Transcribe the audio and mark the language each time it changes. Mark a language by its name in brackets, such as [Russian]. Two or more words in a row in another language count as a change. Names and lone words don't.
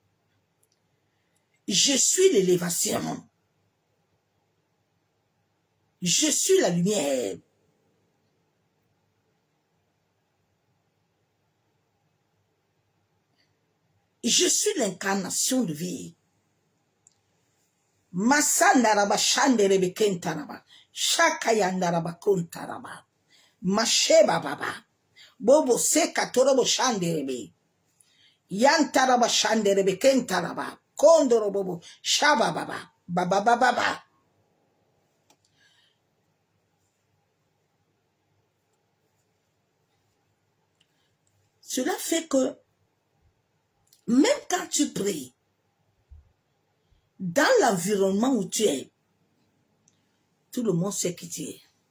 [French] Je suis l'élévation. Je suis la lumière. Je suis l'incarnation de vie. Masandaraba shanderebe kentaraba. Shakayandaraba kontaraba. Masheba baba. Bobo seka torobo shanderebe. Yantaraba shanderebe kentaraba. Kondoro bobo. Shaba baba. Baba baba baba. Cela fait que même quand tu pries, dans l'environnement où tu es, tout le monde sait qui tu es.